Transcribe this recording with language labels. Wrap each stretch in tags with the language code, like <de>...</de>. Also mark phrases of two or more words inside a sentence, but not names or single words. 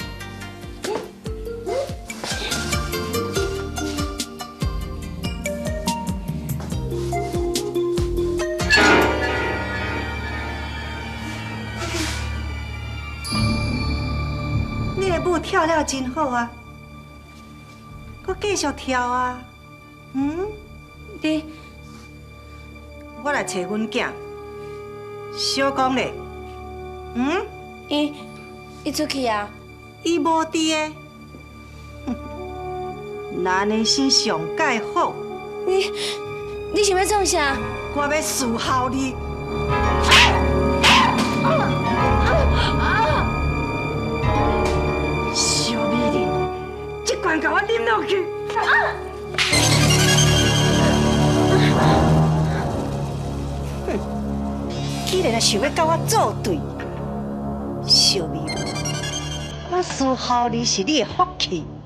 <nan>你的舞跳了真好啊，搁继续跳啊，你，我来找阮囝，小公咧，伊出去啊？伊无伫诶，咱的先上介好。你想要创啥？我要伺候你。小美人，这罐给我啉落去。既然想要跟我作对，小美人，我伺候你是你的福气。</nan>